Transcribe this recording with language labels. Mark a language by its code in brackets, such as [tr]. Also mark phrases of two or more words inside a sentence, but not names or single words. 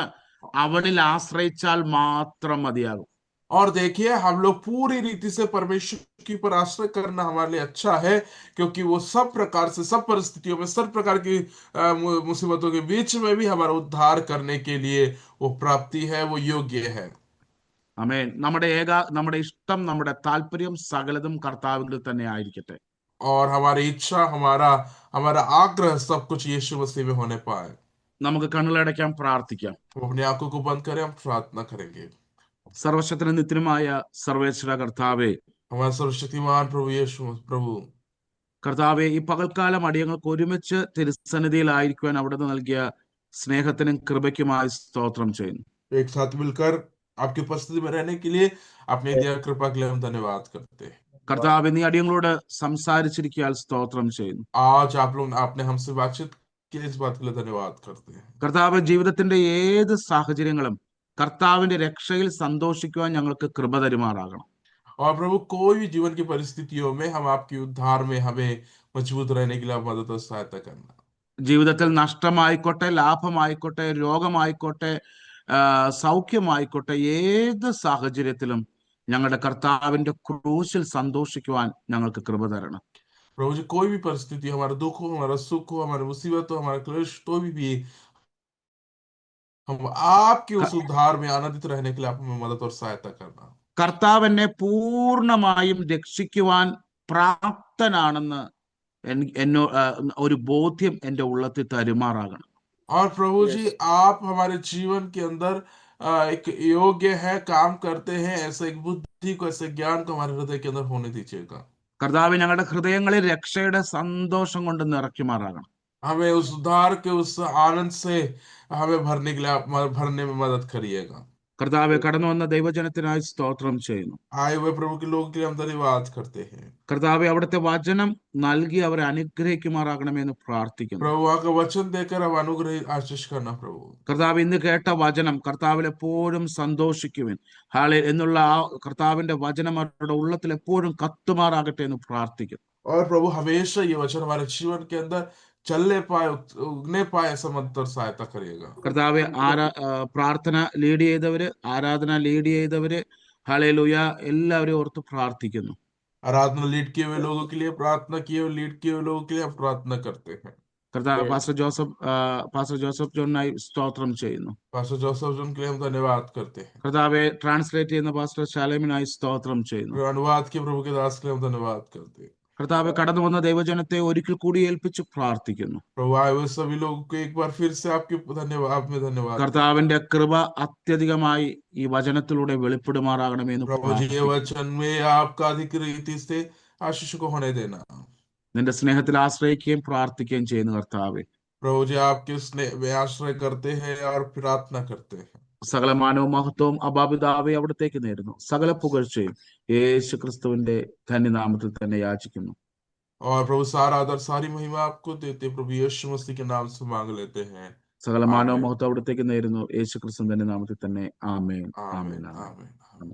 [ml] അവനിൽ ആശ്രയിച്ചാൽ മാത്രം മതിയാകും. [hi] और देखिए, हम लोग पूरी रीति से परमेश्वर की पर आश्रय करना हमारे लिए अच्छा है, क्योंकि वो सब प्रकार से, सब परिस्थितियों में, सब प्रकार की मुसीबतों के बीच में भी हमारा उद्धार करने के लिए वो प्राप्ति है, वो योग्य है। [ml] ആമേൻ. നമ്മുടെ ഇഷ്ടം, നമ്മുടെ താല്പര്യം സകലതും കർത്താവിൽ തന്നെ ആയിരിക്കട്ടെ. [hi] और हमारी इच्छा, हमारा आग्रह सब कुछ यीशु मसीह में होने पाए। [ml] നമുക്ക് കണ്ണുകളടയ്ക്കാം, പ്രാർത്ഥിക്കാം. [hi] हम अपनी आंखों को बंद करें, हम प्रार्थना करेंगे। [ml] സർവശക്തനും നിത്യനുമായ സർവേശ്വര കർത്താവേ, [hi] हमारे सर्वशक्तिमान प्रभु यीशु प्रभु, [ml] കർത്താവെ, ഈ പകൽക്കാലം അടിയങ്ങൾക്ക് ഒരുമിച്ച് തിരുസന്നിധിയിലായിരിക്കുവാൻ അവിടുന്ന് നൽകിയ സ്നേഹത്തിനും കൃപയ്ക്കുമായി സ്തോത്രം ചെയ്യുന്നു. [hi] एक साथ मिलकर आपकी उपस्थिति में रहने के लिए अपने दिया कृपा के लिए हम धन्यवाद करते हैं। [ml] കർത്താവെ, നീ അടിയങ്ങളോട് സംസാരിച്ചിരിക്കാൻ സ്തോത്രം ചെയ്യുന്നു. [hi] आज आपने हमसे बातचीत की, इस बात के लिए धन्यवाद करते हैं। [ml] കർത്താവ്, ജീവിതത്തിന്റെ ഏത് സാഹചര്യങ്ങളും കർത്താവിന്റെ രക്ഷയിൽ സന്തോഷിക്കുവാൻ ഞങ്ങൾക്ക് കൃപ തരുമാറാകണം. [hi] और प्रभु, कोई भी जीवन की परिस्थितियों में हम आपके उद्धार में हमें मजबूत रहने के लिए आप मदद और सहायता करना। [ml] ജീവിതത്തിൽ നഷ്ടമായിക്കോട്ടെ, ലാഭമായിക്കോട്ടെ, രോഗമായിക്കോട്ടെ, സൗഖ്യമായിക്കോട്ടെ, ഏത് സാഹചര്യത്തിലും ഞങ്ങളുടെ കർത്താവിന്റെ ക്രൂശിൽ സന്തോഷിക്കുവാൻ ഞങ്ങൾക്ക് കൃപ തരണം. [hi] प्रभु जी, कोई भी परिस्थिति, हमारा दुख हो, हमारा सुख हो, हमारी मुसीबत हो, हमारा क्लेश, तो भी हम आपके उस उद्धार में आनंदित रहने के लिए आप हमें मदद और सहायता करना। [ml] കർത്താവ് എന്നെ പൂർണ്ണമായും രക്ഷിക്കുവാൻ പ്രാപ്തനാണെന്ന് ഒരു ബോധ്യം എൻ്റെ ഉള്ളത്തിൽ തരുമാറാകണം. [hi] और प्रभु जी, आप हमारे जीवन के अंदर एक योग्य है, काम करते हैं, ऐसा एक बुद्धि को, ऐसे ज्ञान को हमारे हृदय के अंदर होने दीजिएगा। [ml] കർത്താവ് ഞങ്ങളുടെ ഹൃദയങ്ങളിൽ രക്ഷയുടെ സന്തോഷം കൊണ്ട് നിറയ്ക്കുമാറാകണം. [hi] हमें उस उद्धार के उस आनंद से हमें भरने के लिए आप भरने में मदद करिएगा। [ml] കർത്താവെ, കടന്നു വന്ന ദൈവജനത്തിനായി സ്തോത്രം ചെയ്യുന്നു. [hi] आए हुए प्रभु के लोगों के लिए हम धन्यवाद करते हैं। [ml] കർത്താവെ, അവിടുത്തെ വചനം നൽകി അവരെ അനുഗ്രഹിക്കുമാറാകണമെന്ന് പ്രാർത്ഥിക്കുന്നു. [hi] प्रभु, वहाँ का वचन देकर अब अनुग्रह आशीष करना प्रभु। [ml] കർത്താവ്, ഇന്ന് കേട്ട വചനം കർത്താവിൽ എപ്പോഴും സന്തോഷിക്കുവിൻ എന്നുള്ള ആ കർത്താവിന്റെ വചനം അവരുടെ ഉള്ളത്തിൽ എപ്പോഴും കത്തുമാറാകട്ടെ എന്ന് പ്രാർത്ഥിക്കുന്നു. [hi] और प्रभु, हमेशा ये वचन हमारे जीवन के अंदर चलने पाए, उगने पाए, ऐसा मदद और सहायता करिएगा। [ml] കർത്താവെ, പ്രാർത്ഥന ലീഡ് ചെയ്തവര്, ആരാധന ലീഡ് ചെയ്തവര്, ഹല്ലേലൂയ, എല്ലാവരെയും ഓർത്ത് പ്രാർത്ഥിക്കുന്നു. [hi] आराधना लीड किए हुए लोगों के लिए प्रार्थना किए हुए, लीड किए हुए लोगों के लिए हम प्रार्थना करते हैं. [ml] കർത്താവ് [en] Lord, [ml] പാസ്റ്റർ ജോസഫ് ജോണിനായി സ്തോത്രം ചെയ്യുന്നു. [hi] पास्टर जोसेफ जोन के लिए हम धन्यवाद करते हैं। [ml] കർത്താവെ ട്രാൻസ്ലേറ്റ് ചെയ്യുന്ന പാസ്റ്റർ ശാലേമിനായി സ്തോത്രം ചെയ്യുന്നു. [hi] और अनुवाद के प्रभु के दास के लिए हम धन्यवाद करते हैं। [ml] കർത്താവെ കടന്നു വന്ന ദൈവജനത്തെ ഒരിക്കൽ കൂടി ഏൽപ്പിച്ച് പ്രാർത്ഥിക്കുന്നു. [hi] प्रभु आए हुए सभी लोगों को एक बार फिर से आपके धन्यवाद, आप में धन्यवाद करते हैं। [ml] കർത്താവിന്റെ കൃപ അത്യധികമായി ഈ വചനത്തിലൂടെ വെളിപ്പെടുമാറാകണമേ എന്ന് [hi] प्रभु जी ये [ml] പ്രാർത്ഥിക്കുന്നു. [hi] वचन में आपका अधिक रीति से आशीष को होने देना। [ml] നിന്റെ സ്നേഹത്തിൽ ആശ്രയിക്കുകയും പ്രാർത്ഥിക്കുകയും ചെയ്യുന്നു കർത്താവെ. [hi] प्रभु जी आपके स्नेह में आश्रय करते हैं और प्रार्थना करते हैं। [ml] സകല മാനവും മഹത്വവും അബാപിതാവെ അവിടത്തേക്ക് നേരുന്നു. സകല പുകഴ്ചയും യേശു ക്രിസ്തുവിന്റെ ധന്യനാമത്തിൽ തന്നെ യാചിക്കുന്നു. [hi] और प्रभु सारा आदर सारी महिमा आपको देते प्रभु यीशु मसीह के नाम से मांग लेते हैं। [ml] സകല മാനവും [hi] आमीन [ml] മഹത്വം അവിടത്തേക്ക് നേരുന്നു. യേശു ക്രിസ്തുവിന്റെ നാമത്തിൽ തന്നെ. ആമേൻ, [hi] आमीन [ml] ആമേൻ, ആമേൻ. [hi] आमीन।